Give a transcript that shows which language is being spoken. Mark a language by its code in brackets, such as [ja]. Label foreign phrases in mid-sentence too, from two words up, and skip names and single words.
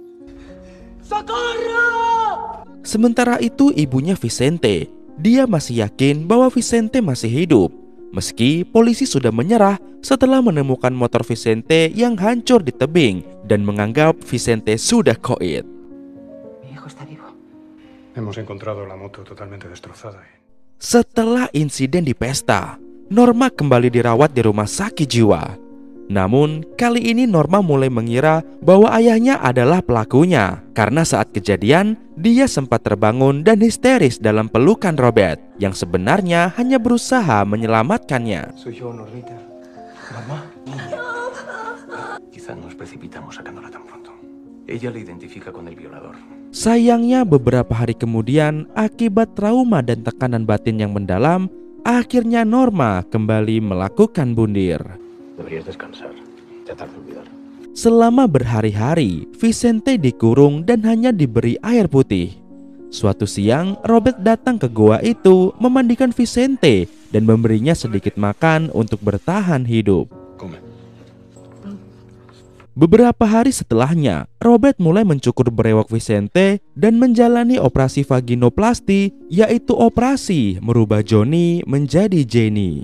[id] Sementara itu ibunya Vicente, dia masih yakin bahwa Vicente masih hidup. Meski polisi sudah menyerah setelah menemukan motor Vicente yang hancur di tebing dan menganggap Vicente sudah koit. [es] Mi hijo está vivo. Hemos encontrado la moto totalmente destrozada. [id] Setelah insiden di pesta, Norma kembali dirawat di rumah sakit jiwa. Namun kali ini Norma mulai mengira bahwa ayahnya adalah pelakunya karena saat kejadian dia sempat terbangun dan histeris dalam pelukan Robert yang sebenarnya hanya berusaha menyelamatkannya. [es] Soy yo, Normita. Mamá. Quizá nos precipitamos sacándola tan pronto. Ella le identifica con el violador. [id] Sayangnya beberapa hari kemudian akibat trauma dan tekanan batin yang mendalam, akhirnya Norma kembali melakukan bundir. [es] Deberías descansar. Ya tarde olvidar. [id] Selama berhari-hari, Vicente dikurung dan hanya diberi air putih. Suatu siang, Robert datang ke goa itu memandikan Vicente dan memberinya sedikit makan untuk bertahan hidup. Beberapa hari setelahnya, Robert mulai mencukur brewok Vicente dan menjalani operasi vaginoplasti, yaitu operasi merubah Johnny menjadi Jenny.